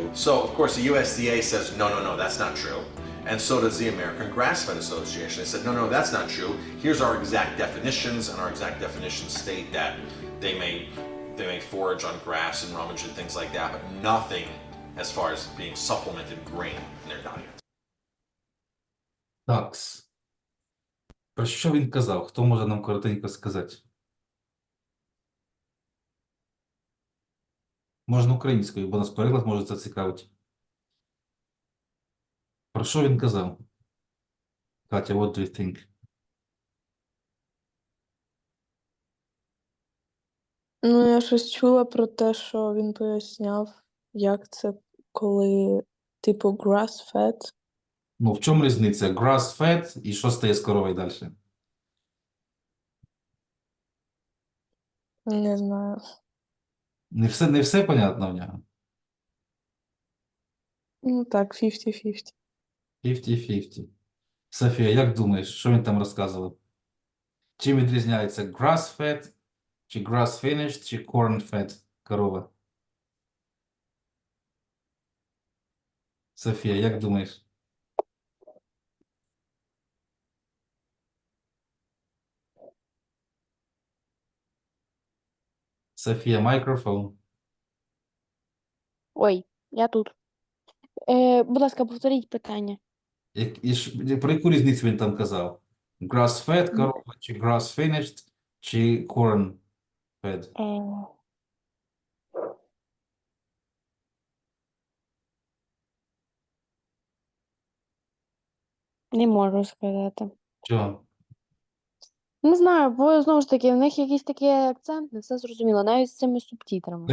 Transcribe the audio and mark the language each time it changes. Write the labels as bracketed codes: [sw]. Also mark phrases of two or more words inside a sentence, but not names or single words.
[en] So, of course, the USDA says, no, that's not true. And so does the American Grass-Fed Association. They said, no, that's not true. Here's our exact definitions, and our exact definitions state that they may forage on grass and rummage and things like that, but nothing as far as being supplemented grain in their diet. [uk] Такс. Про що він казав? Хто може нам коротенько сказати? Можна українською, бо нас переклад може зацікавити. Про що він казав? Катя, [en] what do you think? [uk] Ну, я щось чула про те, що він поясняв, як це, коли, типу, grass-fed. Ну, в чому різниця? Grass-fed і що стає з коровою далі? Не знаю. Не все понятно в нього? Ну, так, 50-50. 50-50. Софія, як думаєш, що він там розказував? Чим відрізняється grass-fed, чи grass-finished, чи corn-fed корова? Софія, як думаєш? Софія, мікрофон. Ой, я тут. Будь ласка, повторіть питання. Про яку різницю він там казав? Grass-fed корова, чи grass-finished, чи corn-fed? Не можу сказати. Чого? Не знаю, бо знову ж таки, в них якийсь такий акцент, не все зрозуміло, навіть з цими субтитрами.